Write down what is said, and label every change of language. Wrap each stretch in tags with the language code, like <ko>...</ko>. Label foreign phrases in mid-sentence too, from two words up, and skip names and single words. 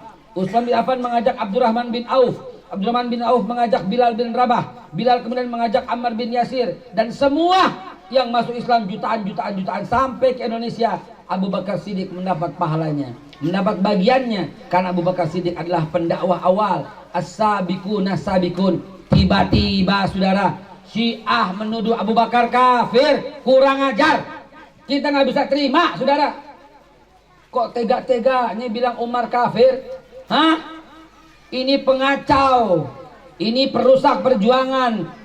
<id>Utsman bin Affan mengajak Abdurrahman bin Auf. Abdurrahman bin Auf mengajak Bilal bin Rabah. Bilal kemudian mengajak Ammar bin Yasir, dan semua yang masuk Islam jutaan sampai ke Indonesia. Abu Bakar Siddiq mendapat pahalanya, mendapat bagiannya, karena Abu Bakar Siddiq adalah pendakwah awal.</id> <ar>السابقون سابقون.</ar> <id>Tiba-tiba saudara, Syiah menuduh Abu Bakar kafir, kurang ajar. Kita nggak bisa terima, saudara. Kok tega-teganya bilang Umar kafir? Hah? Ini pengacau, ini perusak perjuangan.</id>